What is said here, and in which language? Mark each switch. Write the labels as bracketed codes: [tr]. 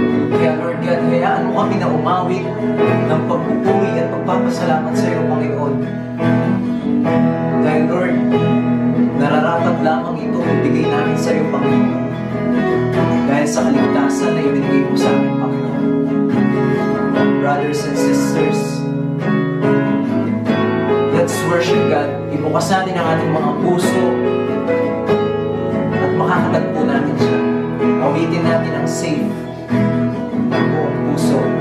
[tl] Kaya Lord God, hayaan mo kami na umawit ng pagpupuri at pagpapasalamat sa iyo, Panginoon. Dahil Lord, nararapat lamang ito ang bigay namin sa iyo, Panginoon. Dahil sa kaligtasan na ibinigay mo sa amin, Panginoon. [en] Brothers and sisters, let's worship God. [tl] Ibukas natin ang ating mga puso at makakatagpo natin siya. Awitin natin ang safe ng buong puso.